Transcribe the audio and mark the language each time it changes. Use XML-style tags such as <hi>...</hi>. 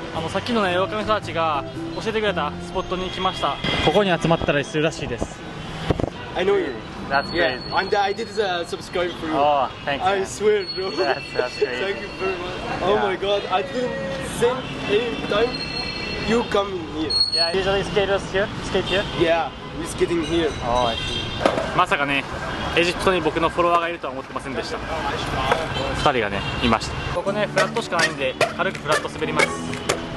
<ja>さっきのねローカルの人たちが教えてくれたスポットに来ました。ここに集まったりするらしいです。</ja> <en>I know you. That's Yeah, crazy. and I did subscribe for you. Oh, thanks. I man. swear, bro. That's crazy. Thank you very much. Oh my God, I didn't think any time you come in here. Yeah, usually skate here. Yeah, we're skating here. Oh, I see.</en> <ja>まさかね、エジプトに僕のフォロワーがいるとは思ってませんでした。 2人がね、いました。ここね、フラットしかないんで、軽くフラット滑ります。</ja>